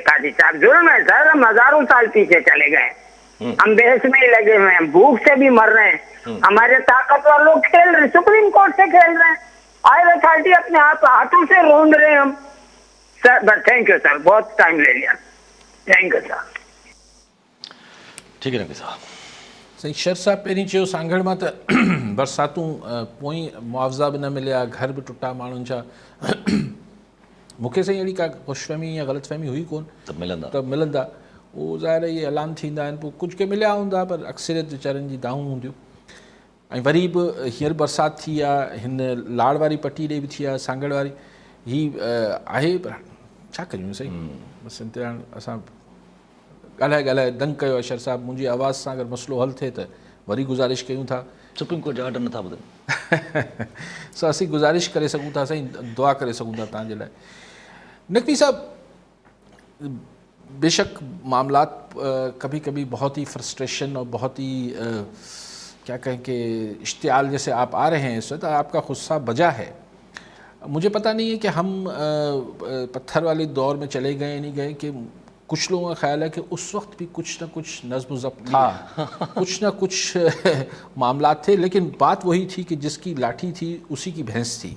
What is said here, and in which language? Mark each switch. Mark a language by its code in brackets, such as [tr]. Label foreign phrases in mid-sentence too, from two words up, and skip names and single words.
[ur] قاضی صاحب ظلم ہے سر, ہم ہزاروں سال پیچھے چلے گئے, ہم بحث میں ہی لگے ہوئے ہیں, بھوک سے بھی مر رہے ہیں, ہمارے طاقتور لوگ کھیل رہے ہیں, سپریم کورٹ سے کھیل رہے ہیں, آئل اتھارٹی اپنے ہاتھوں سے روند رہے ہیں ہم. سر بس [en] thank you [ur] سر, بہت ٹائم لے لیا, [en] thank you [ur] سر. ٹھیک ہے نقوی صاحب. [sd] साईं शर साहब पहिरीं चयो सांगड़ मां त बरसातूं पोइ मुआवज़ा बि न मिलिया, घर बि टुटा माण्हुनि जा. मूंखे साईं अहिड़ी का ख़ुशफ़हमी या ग़लतफ़हमी हुई कोन त मिलंदा. उहो ज़ाहिर इहे ऐलान थींदा आहिनि, पोइ कुझु के मिलिया हूंदा, पर अक्सरियत वीचारनि जी दाऊं हूंदियूं. ऐं वरी बि हींअर बरसाति थी आहे, हिन लाड़ वारी पटी ॾे बि थी आहे, सांगड़ वारी ही आहे, पर छा कयूं साईं. बसि इंतिहान असां ॻाल्हाए दंग कयो आहे. शर साहिबु मुंहिंजी आवाज़ सां अगरि मसइलो हल थिए त वरी गुज़ारिश कयूं था. सुप्रीम कोर्ट जा ऑर्डर नथा ॿुधनि. सो असीं गुज़ारिश करे सघूं था साईं, दुआ करे सघूं था तव्हांजे लाइ. [ur] نقوی صاحب، بیشک معاملات کبھی کبھی بہت ہی فرسٹریشن اور بہت ہی کیا کہیں کہ اشتعال جیسے آپ آ رہے ہیں اس وقت، آپ کا غصہ بجا ہے. مجھے پتا نہیں ہے کہ ہم پتھر والے دور میں چلے گئے نہیں گئے، کہ کچھ لوگوں کا خیال ہے کہ اس وقت بھی کچھ نہ کچھ نظم ضبط تھا، کچھ نہ کچھ معاملات تھے، لیکن بات وہی تھی کہ جس کی لاٹھی تھی اسی کی بھینس تھی.